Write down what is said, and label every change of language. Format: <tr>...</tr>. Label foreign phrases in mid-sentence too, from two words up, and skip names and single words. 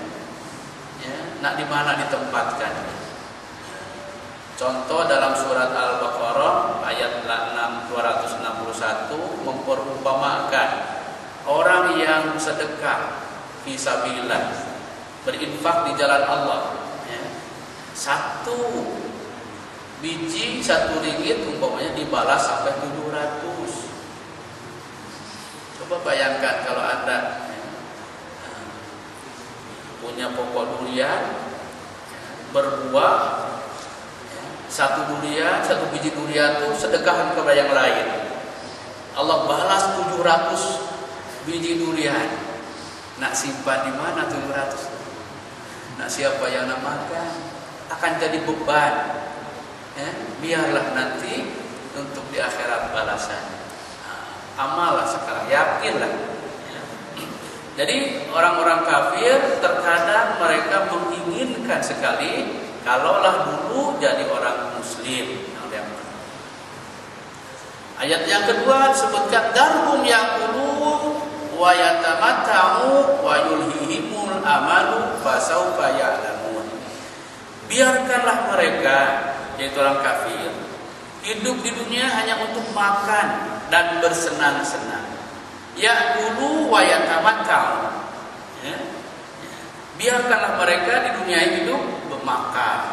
<id>Ya, nak di mana ditempatkan? Contoh dalam surat Al-Baqarah ayat 261 memperumpamakan orang yang sedekah fisabilillah, berinfak di jalan Allah, ya. 1 biji 1 ringgit umpamanya dibalas sampai 700. Coba bayangkan kalau Anda punya pokok durian berbuah, satu biji durian itu sedekahkan kepada yang lain. Allah balas 700 biji durian. Nak simpan di mana 700? Nak siapa yang nak makan? Akan jadi beban. Biarlah nanti untuk di akhirat balasannya. Amallah sekarang, yakinlah. Jadi orang-orang kafir terkadang mereka menginginkan sekali kalaulah dulu jadi orang muslim. Ayat yang kedua disebutkan</id> <ar>ذرهم يأكلوا ويتمتعوا ويلههم الأمل فسوف يعلمون.</ar> <id>Biarkanlah mereka, yaitu orang kafir, hidup di dunia hanya untuk makan dan bersenang-senang.</id> <ar>يأكلوا ويتمتعوا.</ar> <id>Biarkanlah mereka di dunia hidup bermakan.</id>